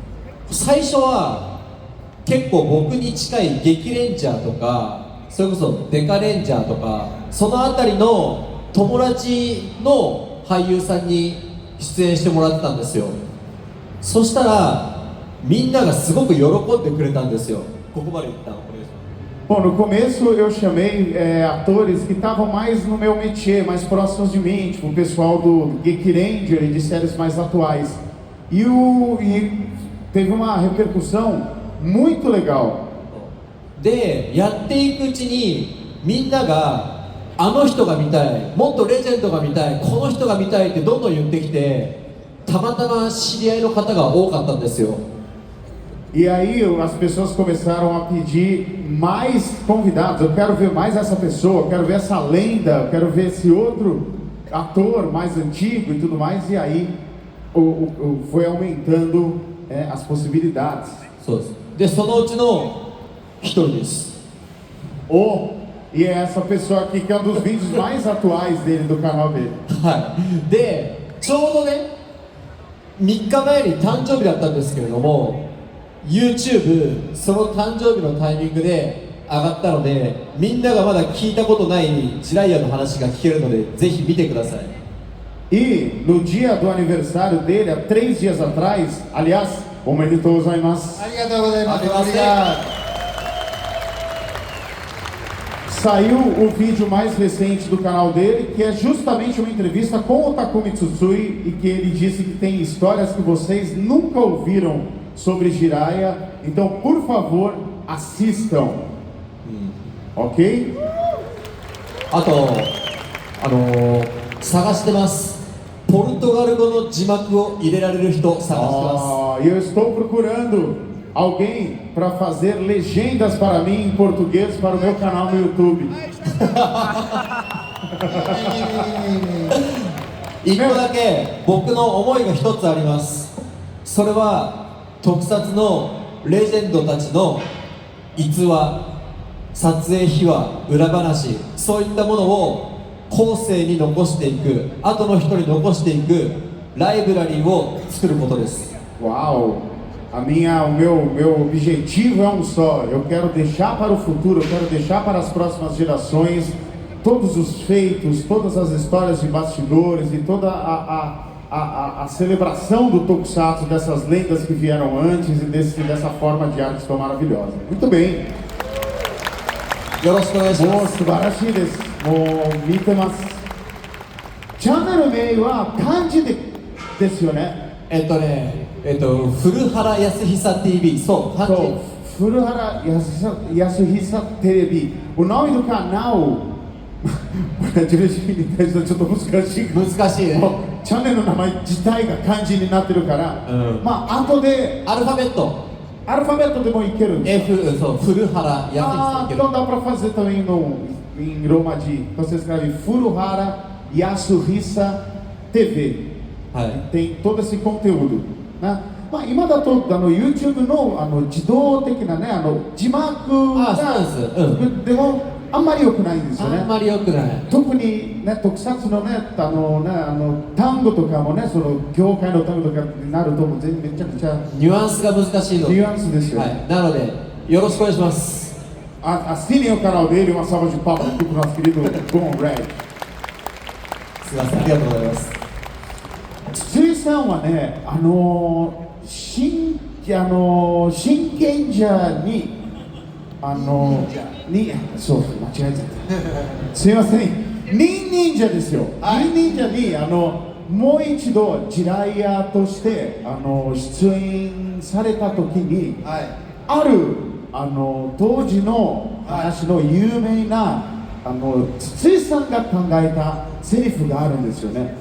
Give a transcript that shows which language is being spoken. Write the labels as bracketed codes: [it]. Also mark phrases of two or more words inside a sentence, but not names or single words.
[ja] 最初は結構僕に近い激レンジャーとかそれこそデカレンジャーとかそのあたりの友達の俳優さんに出演してもらってたんですよ。そしたらみんながすごく喜んでくれたんですよ。ここまで言ったのこれ。 [pt] Bom, no começo eu chamei atores que estavam mais no meu métier, mais próximos de mim, tipo o pessoal do Geek Ranger e de séries mais atuais. E teve uma repercussão muito legal. [ja] で、やっていくうちにみんながあの人が見たい、もっとレジェンドが見たい、この人が見たいってどんどん言ってきて、たまたま知り合いの方が多かったんですよ。 [pt] E aí as pessoas começaram a pedir mais convidados. Eu quero ver mais essa pessoa, eu quero ver essa lenda, eu quero ver esse outro ator mais antigo e tudo mais. E aí foi aumentando as possibilidades. [ja] そうです。で、そのうちの一人です。 [pt] E é essa pessoa aqui que é um dos vídeos mais atuais dele, do canal dele. [ja] はい。で、ちょうどね、3日前に誕生日だったんですけれども、YouTube その誕生日のタイミングで上がったので、みんながまだ聞いたことないジライアの話が聞けるので、ぜひ見てください。 [pt] E no dia do aniversário dele, há 3 dias atrás, aliás, [ja] おめでとうございます. ありがとうございます. [pt] Obrigado. Saiu o vídeo mais recente do canal dele, que é justamente uma entrevista com o Takumi Tsutsui, e que ele disse que tem histórias que vocês nunca ouviram sobre Jiraiya. Então, por favor, assistam. Ok? [ja] あと、探してます。ポルトガル語の字幕を入れられる人探してます。 [pt] Eu estou procurando alguém para fazer legendas para mim em português para o meu canal no YouTube. [ja] 一個だけ僕の思いが一つあります。それは特撮のレジェンドたちの逸話、撮影秘話、裏話、そういったものを後世に残していく、後の人に残していくライブラリーを作ることです。 [pt] Uau! O meu objetivo é um só. Eu quero deixar para o futuro, eu quero deixar para as próximas gerações todos os feitos, todas as histórias de bastidores e toda a celebração do Tokusatsu, dessas lendas que vieram antes e dessa forma de arte tão maravilhosa. Muito bem. [ja] よろしくお願いします。もう素晴らしいです。もう見てます。チャンネル名は漢字ですよね。古原康久 TV、そう、漢字。そう、古原康久テレビ。 [pt] O nome do canal [ja] ちょっと難しい。難しいね。チャンネルの名前自体が漢字になってるから、まあ後でアルファベットでもいけるんです。 F、そう、古原康久。 [pt] Então dá para fazer também em Romaji. Então você escreve Furuhara Yasuhisa TV. Tem todo esse conteúdo, [ja] ね。まあ今だとYouTube の自動的なね字幕がでもあんまり良くないんですよね。あんまり良くない。特にね特撮のね単語とかもねその業界の単語とかになるとめちゃくちゃニュアンスが難しいので。ニュアンスですよ。なのでよろしくお願いします。 [pt] Assinem o canal dele, uma salva de palmas aqui pro nosso querido Gon Red. [ja] すみません、ありがとうございます。筒井さんはね、真剣者にそう間違えちゃった。すみません、忍者ですよ。忍者にもう一度ジライアとして出演された時に、ある当時の話の有名な筒井さんが考えたセリフがあるんですよね。